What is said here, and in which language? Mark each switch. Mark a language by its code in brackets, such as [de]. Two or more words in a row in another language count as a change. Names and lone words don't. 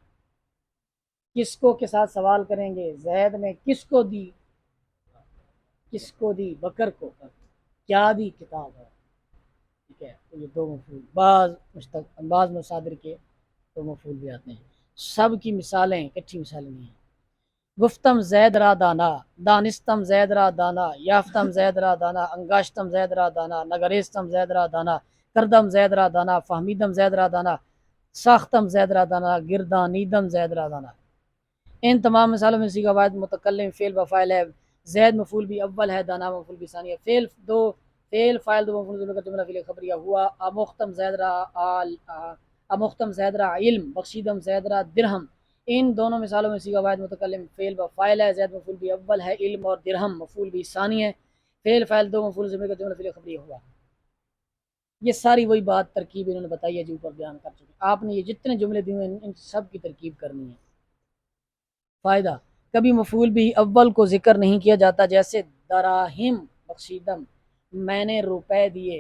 [ur] کس کو کے ساتھ سوال کریں گے، زید نے کس کو دی کس کو دی؟ بکر کو. کیا دی؟ کتاب ہے. ٹھیک ہے. تو یہ دو مفعول بعض مصادر کے دو مفعول بھی آتے ہیں. سب کی مثالیں اکٹھی مثالیں نہیں ہیں. [fa] گفتم زید را دانا، دانستم زید را دانا، یافتم زید را دانا، انگاشتم زید را دانا، نگریستم زید را دانا، کردم زید را دانا، فہمیدم زید را دانا، ساختم زید را دانا، گردانیدم زید را دانا. [ur] ان تمام مثالوں میں صیغہ واحد متکلم فعل و فاعل ہے. زید مفعول بھی اول ہے، دانا مفعول بھی ثانی ہے. فعل فاعل دو مفعول کا جملہ فعل خبریہ ہوا. [fa] امختم زید را امختم زید را علم، بخشیدم زید را درہم. [ur] ان دونوں مثالوں میں صیغہ واحد متکلم فعل و فاعل ہے. زید مفعول بھی اول ہے، علم اور درہم مفعول بھی ثانی ہے. فعل فاعل دو مفعول کا جملہ فعل خبریہ ہوا. یہ ساری وہی بات ترکیب انہوں نے بتائی ہے جو اوپر بیان کر چکے. آپ نے یہ جتنے جملے دیے ہیں ان سب کی ترکیب کرنی ہے. فائدہ: کبھی مفعول بھی اول کو ذکر نہیں کیا جاتا، جیسے [fa] دراہم بخشیدم، [ur] میں نے روپے دیے.